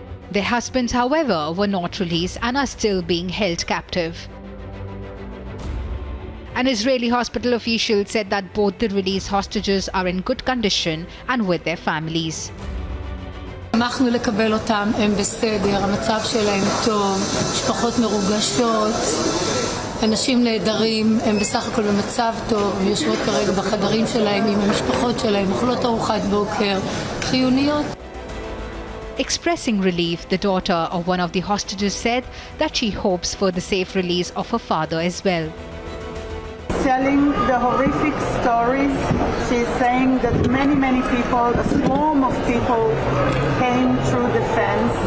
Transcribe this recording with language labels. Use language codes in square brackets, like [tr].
[en] Their husbands, however, were not released and are still being held captive. An Israeli hospital official said that both the released hostages are in good condition and with their families. [he] שמחנו לקבל אותם, הם בסדר, המצב שלהם טוב, משפחות מרוגשות, אנשים נהדרים, הם בסך הכל במצב טוב, הם יושבות כרגע בחדרים שלהם עם המשפחות שלהם, אוכלות ארוחת בוקר, חיוניות. [en] Expressing relief, the daughter of one of the hostages said that she hopes for the safe release of her father as well. Telling the horrific stories, she's saying that many people, a swarm of people came through the fence.